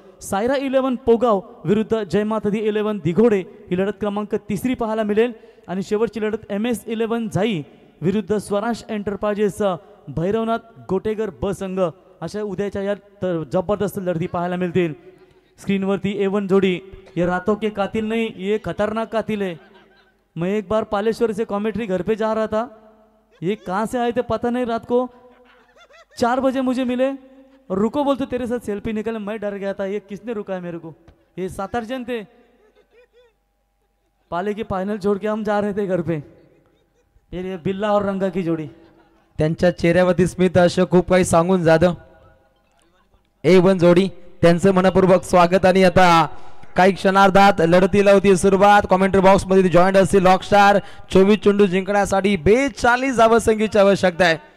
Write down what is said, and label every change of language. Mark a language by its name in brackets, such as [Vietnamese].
[Marathi] सायरा 11 पोगाव विरुद्ध जयमातदी 11 दिघोडे ही लढत क्रमांक 3 पाहायला मिळेल. आणि शेवटची लढत MS 11 झाई विरुद्ध स्वराज एंटरप्राइजेस भैरवनाथ गोटेगर ब संघ. अशा उद्याच्या या जबरदस्त लढती पाहायला मिळतील. स्क्रीनवरती A1 जोड़ी. [Hindi] ये रातों के कातिल नहीं, ये खतरनाक कातिल है. मैं एक बार पालेश्वर से कॉमेंट्री घर पे जा रहा था, ये कहाँ से आए थे पता नहीं. रात को 4 बजे मुझे मिले और रुको बोलते तेरे साथ सेल्फी निकले. मैं डर गया था ये किसने रुका है मेरे को. ये 7-8 जन थे. पाले की फाइनल छोड़ के हम जा रहे थे घर पे. ये बिल्ला और रंगा की जोड़ी. [Marathi] त्यांच्या चेहऱ्यावरती स्मित असं खूप काही सांगून जातं. A1 जोडी त्यांचं मनपूर्वक स्वागत. आणि आता काही क्षणार्धात लढतीला होती सुरुवात. कॉमेंट्री बॉक्स मध्ये जॉईंट असतील रॉकस्टार. 24 चेंडू जिंकण्यासाठी 42 धावसंख्येची आवश्यकता आहे.